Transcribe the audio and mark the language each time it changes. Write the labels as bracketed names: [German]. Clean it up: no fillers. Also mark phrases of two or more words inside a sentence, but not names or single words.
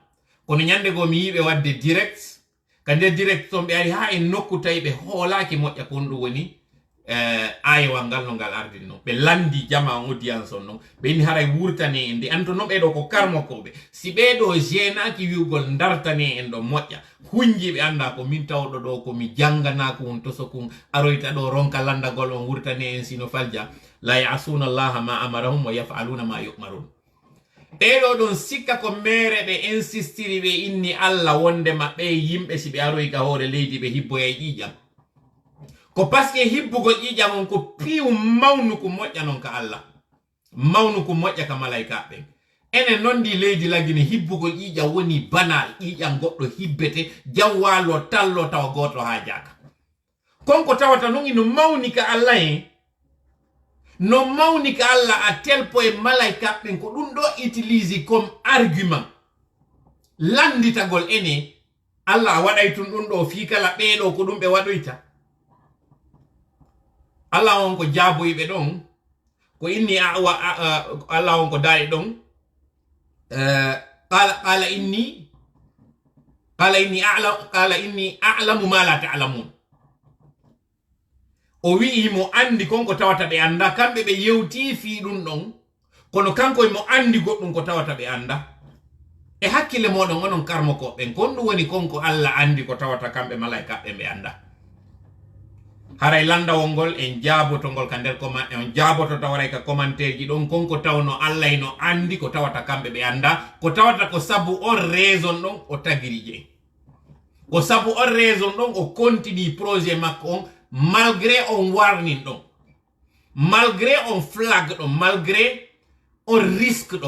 [Fula] Kono nyande go mi yiɓe wadde direct ka nder direct ton ɓe ari ha en nokku tawi ɓe hoolaki moƴƴa ko ɗum woni ayewal ngal no ngal ardini non ɓe landi jama audience on non ɓe inni haray wurtane en ndi anto non ɓeɗo ko karmokoɓe si ɓeɗo jenaki wiugol dartane en ɗo moƴƴa hunjiɓe anda ko min tawɗo ɗo komi janganako on to sokon aroyta ɗo ronka landagol on wurtane en sino falja [Arabic] لا يعصون الله ما أمرهم ويفعلون ما يؤمرون. [Fula] ɓeɗo ɗon sikka ko mere ɓe insistiri ɓe inni Allah wonde maɓɓe yimɓe si ɓe aroy ka hoore leydi ɓe hibboya e ƴiƴam ko paske hibbugol ƴiƴam on ko piiw mawnu ko moƴƴa non ka Allah mawnu ko moƴƴa ka malaika ɓen. Enen non ndi leydi lagine hibbugol ƴiƴam woni banal ƴiƴam goɗɗo hibbete jam walo tallo tawa goto ha jaka konko tawata non ino mawni ka Allah en no mawni ka Allah [French] a tel point [Fula] malaika ɓen ko ɗum ɗo [French] utilise comme argument [Fula] landitagol ene Allah waɗay tun ɗum ɗo fi kala ɓeɗo ko ɗum ɓe waɗoyta. Allah on ko jaaboyɓe ɗon ko inni Allah on ko daari ɗon qala inni [Arabic] أعلم ما لا تعلمون. [Fula] O wi'i mo andi konko tawata ɓe anda kamɓe ɓe yewti fi ɗum ɗon kono kanko mo andi goɗɗum ko tawata ɓe anda e hakkille moɗon onon karmokoɓen kon ɗum woni konko Allah andi ko tawata kamɓe malaika ɓe anda. Haray landawol ngol en jaabotongol ka nder en jaaboto tawaray ka commentaire ji ɗon konko tawno Allah no andi ko tawata kamɓe ɓe anda ko tawata ko sabu on raison ɗon o tagiri je ko sabu on raison ɗon o [French] continue projet [Fula] makko on malgré on warning ɗon malgré on flag ɗon malgré on risque ɗon.